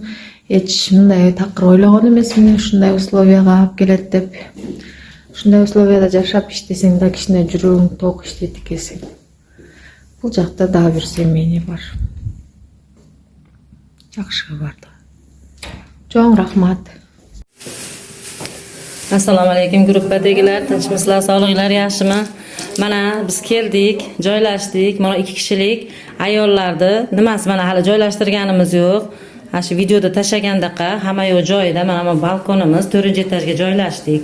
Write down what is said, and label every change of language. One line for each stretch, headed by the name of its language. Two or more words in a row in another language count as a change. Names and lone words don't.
Kyrgyz: Эч мындай такыр ойлогон эмесмин, ушундай условияга алып келет деп. Ушундай условияда жашап иштесең да кичине жүрөгүң ток иштейт экенсиң. Бул жакта дагы бир семейный бар. Жакшы барды. Чоң рахмат.
Uzbek: Assalomu alaykum gruppadagilар, tinchmisizlar, sog'lig'inglar yaxshimi? Mana biz keldik, joylashdik. Mana 2 kishilik ayollarni nimasi mana hali joylashtirganimiz yo'q. Ha shu videoda tashlagandaqa hamma yo'q joyida. Mana balkonimiz 4-etajga joylashdik.